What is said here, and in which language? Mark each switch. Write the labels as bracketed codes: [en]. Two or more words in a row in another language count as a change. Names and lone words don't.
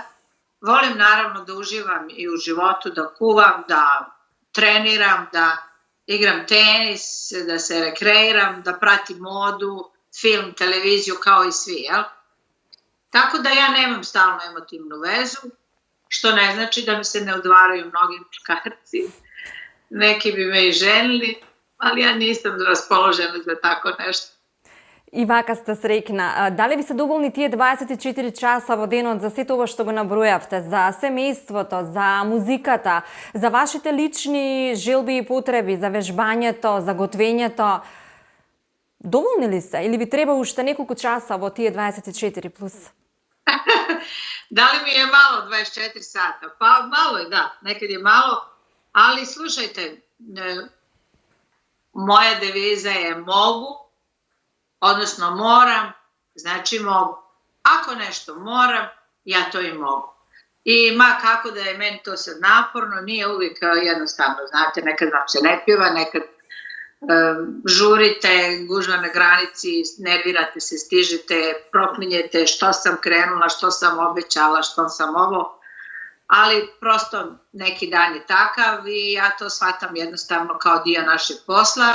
[sr] Volim naravno da uživam i u životu, da kuvam, da treniram, da igram tenis, da se rekreiram, da pratim modu, film, televiziju kao i svi, jel? Tako da ja nemam stalno emotivnu vezu, što ne znači da mi se ne udvaraju mnogi muškarci. Neki bi me i ženili, ali ja nisam raspoložena za tako nešto. [mk] И вака сте среќна. Дали ви се доволни тие 24 часа во денот за сето ова што го набројавте, за семејството, за музиката, за вашите лични желби и потреби, за вежбањето, за готвењето? Доволни ли се или ви треба уште неколку часа во тие 24 плюс? Дали ми е мало 24 сата? [sr] Па мало е, да, некад е мало, ali slušajte, moja deviza je mogu, odnosno moram, znači mogu. Ako nešto moram, ja to i mogu. I ma kako da je meni to sad naporno, nije uvijek jednostavno, znate, nekad vam se ne pjeva, nekad žurite, gužva na granici, nervirate se, stižete, proklinjete što sam krenula, što sam obećala, što sam ovo, ali prosto neki dan je takav i ja to shvatam jednostavno kao dio našeg posla.